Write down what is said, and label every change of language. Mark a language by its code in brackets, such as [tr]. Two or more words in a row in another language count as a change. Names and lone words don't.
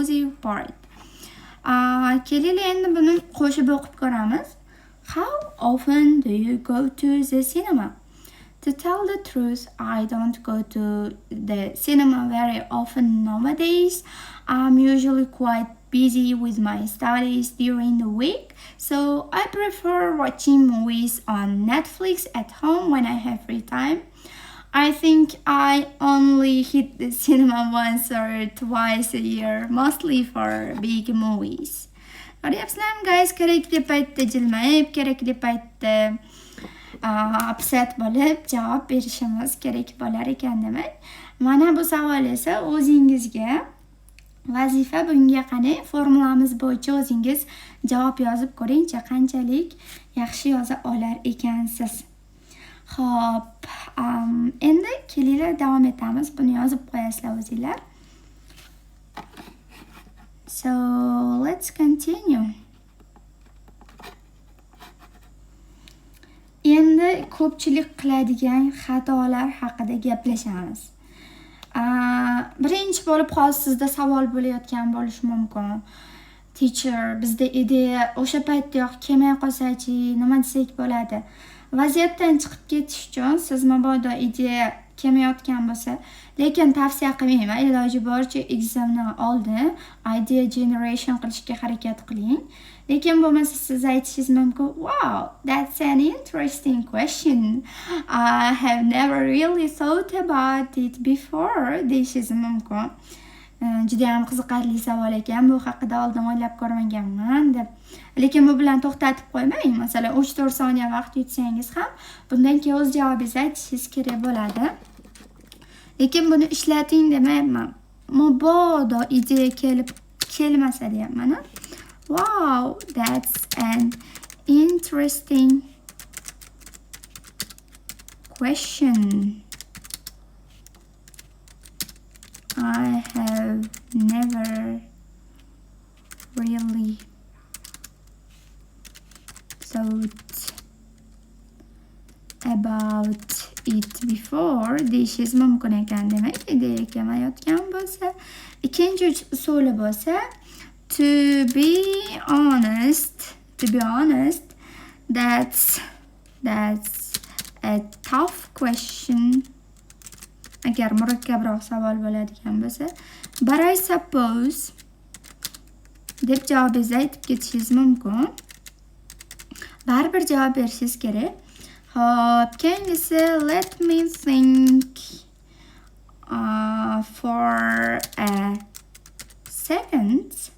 [en] nosy part. [uz] Kelinglar endi buni qo'shib o'qib ko'ramiz. [en] How often do you go to the cinema? To tell the truth, I don't go to the cinema very often nowadays. I'm usually quite busy with my studies during the week, so I prefer watching movies on Netflix at home when I have free time. I think I only hit the cinema once or twice a year, mostly for big movies. [uz] Ko'ryapsizlarmi guys, kerakli paytda jilmayib, kerakli paytda upset bo'lib javob berishimiz kerak bo'lar ekan demak. Mana bu savol esa o'zingizga vazifa. Bunga qani formulamiz bo'yicha o'zingiz javob yozib ko'ringchi, qanchalik yaxshi yoza olar ekansiz. Xo'p, endi kelinglar davom etamiz. Buni yozib qo'yasizlar o'zingizlar. [en] So, let's continue. [uz] Endi ko'pchilik qiladigan xatolar haqida gaplashamiz. Birinchi bo'lib hozir sizda savol bo'layotgan bo'lishi mumkin. Teacher, bizda ideya o'sha paytdayoq kelmay qolsa-chi, nima desak bo'ladi? Vaziyatdan chiqib ketish uchun siz mabodo ideya kelmayotgan bo'lsa, lekin tavsiya qilmayman, iloji boricha examdan oldin [en] idea generation [uz] qilishga harakat qiling. Lekin bo'lmasa siz aytishingiz mumkin, [en] wow, that's an interesting question. I have never really thought about it before. [uz] Deyishingiz mumkin. Juda ham qiziqarli savol ekan, bu haqida oldin o'ylab ko'rmaganman deb. Lekin bu bilan to'xtatib qo'ymang. Masalan, 3-4 soniya vaqt yutsangiz ham bundan keyin o'z javobingizni aytishingiz kerak bo'ladi. Lekin buni ishlating demayapman. Mabodo ideya kelmasa deyapman. [en] Wow, that's an interesting question. I have never really thought about it before. [uz] Deyishingiz mumkin ekan demak, ideya kelmayotgan bo'lsa. Ikkinchi usuli bo'lsa, [en] to be honest, that's a tough question. [uz] Agar murakkabroq savol bo'ladigan bo'lsa, [en] but I suppose [uz] deb javobingizni aytib ketishingiz mumkin. Baribir javob berishingiz kerak. Hop, keyingisi, [en] let me think for a second.